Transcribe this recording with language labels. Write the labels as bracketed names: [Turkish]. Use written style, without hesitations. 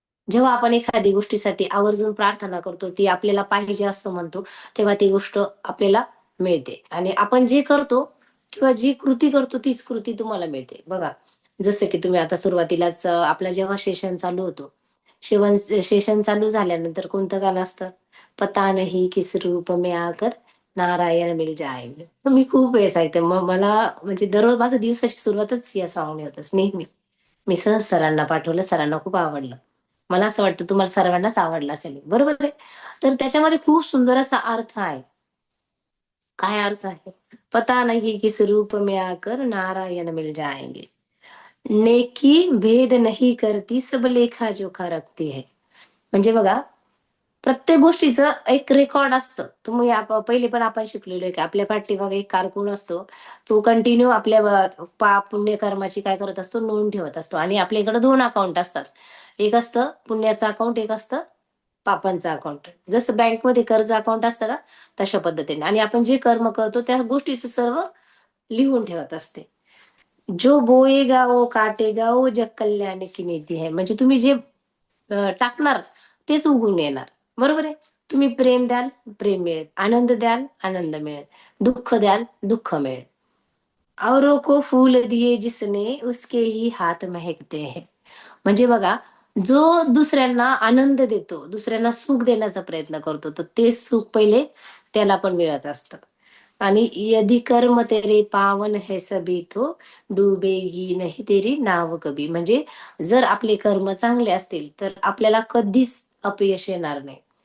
[Marathi] जेव्हा आपण एखादी गोष्टीसाठी आवर्जून प्रार्थना करतो, ती आपल्याला पाहिजे असं म्हणतो, तेव्हा ती गोष्ट आपल्याला मिळते आणि आपण जे करतो किंवा जी कृती करतो तीच कृती तुम्हाला मिळते. बघा, जसं की तुम्ही आता सुरुवातीलाच आपला जेव्हा सेशन चालू होतो, सेशन चालू झाल्यानंतर कोणतं गाणं असतं? [Hindi] पता नहीं किस रूप में आकर नारायण मिल जाएंगे. [Marathi] तर मी खूप वेळेस ऐकते. मग मला म्हणजे दररोज माझं दिवसाची सुरुवातच या सॉन्गने होते नेहमी. मी सहज सरांना पाठवलं, सरांना खूप आवडलं. मला असं वाटतं तुम्हाला सर्वांनाच आवडलं असेल. बरोबर आहे. तर त्याच्यामध्ये खूप सुंदर असा अर्थ आहे. काय अर्थ आहे? [Hindi] पता नहीं किस रूप में आकर नारायण मिल जाएंगे. नेकी भेद नहीं करती सब लेखा जोखा रखती है. [Marathi] म्हणजे बघा, प्रत्येक गोष्टीचं एक रेकॉर्ड असतं. तुम्ही पहिले पण आपण शिकलेलो आहे, की आपल्या पाठीमागे एक कारकून असतो. तो कंटिन्यू आपल्या पाप पुण्यकर्माची काय करत असतो, नोंद ठेवत असतो आणि आपल्या इकडे 2 अकाउंट असतात. एक असतं पुण्याचं अकाउंट, एक असतं पापांचं अकाउंट. जसं बँकमध्ये कर्ज अकाउंट असतं का, तशा पद्धतीने आणि आपण जे कर्म करतो त्या गोष्टीचं सर्व लिहून ठेवत असते. [Hindi] जो बोएगा वो काटेगा वो जग कल्याण की नीती है. [Marathi] म्हणजे तुम्ही जे टाकणार तेच उगवून येणार. बरोबर आहे. तुम्ही प्रेम द्याल, प्रेम मिळेल. आनंद द्याल, आनंद मिळेल. दुःख द्याल, दुःख मिळेल. [Hindi] औरों को फूल दिए जिसने उसके ही हात महकते हैं. [Marathi] म्हणजे बघा, जो दुसऱ्यांना आनंद देतो, दुसऱ्यांना सुख देण्याचा प्रयत्न करतो, तर ते सुख पहिले त्याला पण मिळत असतं. [Hindi] आणि यदि कर्म तेरे पावन है सभी तो डुबेगी नहीं तेरी नाव कभी. [Marathi] म्हणजे जर आपले कर्म चांगले असतील, तर आपल्याला कधीच अपयश येणार नाही.